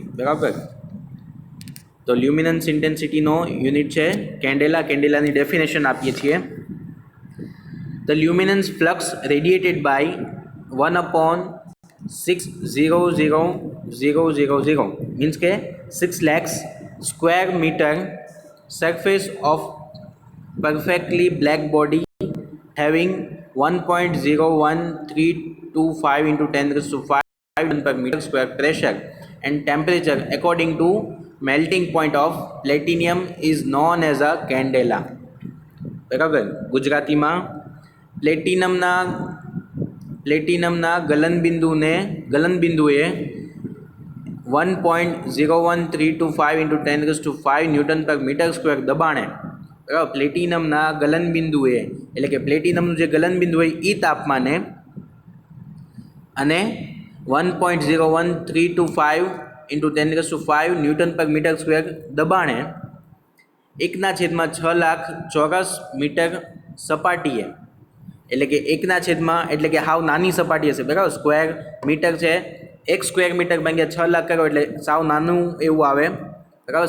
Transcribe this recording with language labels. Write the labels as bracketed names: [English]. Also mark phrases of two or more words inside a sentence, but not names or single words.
[Gujarati] બરાબર, તો [English] luminance intensity [Gujarati] યુનિટ છે કેન્ડેલા. કેન્ડેલાની ડેફિનેશન આપીએ છીએ. [English] the luminance flux radiated by 1/600,000 મીન્સ કે 6 lakhs square meter surface of perfectly black body having 1.01325 into 10 raised to 5 Newton per meter square pressure and temperature according to melting point of platinum is known as a candela. [Gujarati] બરાબર. ગુજરાતીમાં પ્લેટિનમના ગલનબિંદુએ 1.01325 [English] into 10 raised to 5 newton per meter square [Gujarati] દબાણે, બરાબર, પ્લેટિનમના ગલનબિંદુએ એટલે કે પ્લેટિનમનું જે ગલનબિંદુ હોય એ તાપમાને અને 1.01325 [English] into 10 raised to 5 newton per meter square [Gujarati] દબાણે 1/6 લાખ ચોરસ મીટર સપાટીએ, એટલે કે 1/, એટલે કે હાવ નાની સપાટી હશે, બરાબર. [English] square meter [Gujarati] છે, 1 [English] square meter [Gujarati] ભાગ્યા 6 લાખ કરો એટલે સાવ નાનું એવું આવે, બરાબર.